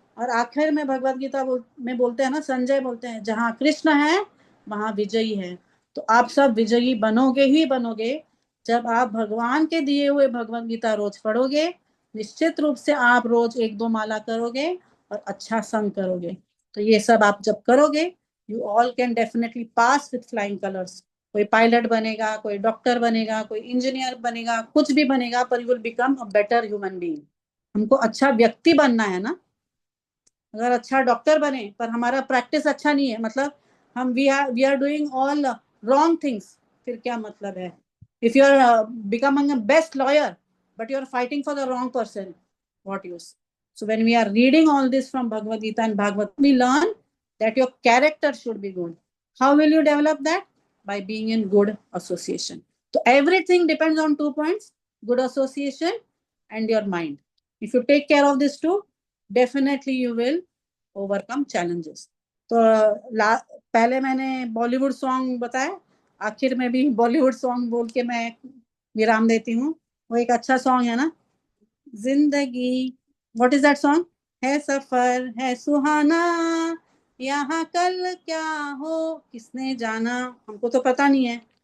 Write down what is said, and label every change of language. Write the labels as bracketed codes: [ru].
[hi] और आखिर में भगवत गीता में बोलते हैं ना, संजय बोलते हैं, जहां कृष्ण है वहां विजयी है। तो आप सब विजयी बनोगे ही बनोगे जब आप भगवान के दिए हुए भगवत गीता रोज पढ़ोगे। निश्चित रूप से आप रोज 1-2 माला करोगे और अच्छा संग करोगे। [en] तो ये सब आप जब करोगे, you all can definitely pass with flying colors. [hi] कोई पायलट बनेगा, कोई डॉक्टर बनेगा, कोई इंजीनियर बनेगा, कुछ भी बनेगा, पर you will become a better human being. हमको अच्छा व्यक्ति बनना है ना। अगर अच्छा डॉक्टर बने पर हमारा प्रैक्टिस अच्छा नहीं है, मतलब हम we are doing all wrong things, फिर क्या मतलब है? [en] If you are becoming a best lawyer but you are fighting for the wrong person, what use? So when we are reading all this from Bhagavad Gita and Bhagavad, we learn that your character should be good. How will you develop that? By being in good association. So everything depends on 2 points, good association and your mind. If you take care of these two, definitely you will overcome challenges. [hi] तो पहले मैंने Bollywood song बताया, आखिर में भी Bollywood song बोल के मैं विराम देती हूँ। वो एक अच्छा सॉन्ग है ना, जिंदगी, व्हाट इज दैट सॉन्ग? है सफर है सुहाना, यहाँ कल क्या हो किसने जाना, हमको तो पता नहीं है।